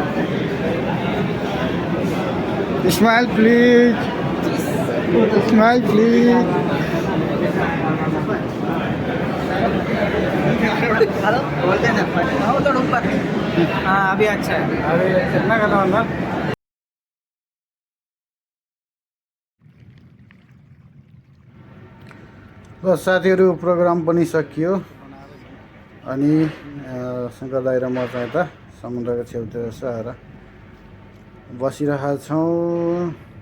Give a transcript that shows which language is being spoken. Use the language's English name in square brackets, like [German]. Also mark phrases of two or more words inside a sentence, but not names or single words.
[English] smile please, smile please. [Hindi] बोलते हैं ना वो तो ऊपर। हाँ अभी अच्छा है। अरे कितना करना [Nepali] भन्दा ल साथीहरू प्रोग्राम पनि सकियो अनि शङ्कर दाइ र म चाहिँ यता समुद्रको छेउतिर यसो आएर बसिरहेका छौँ।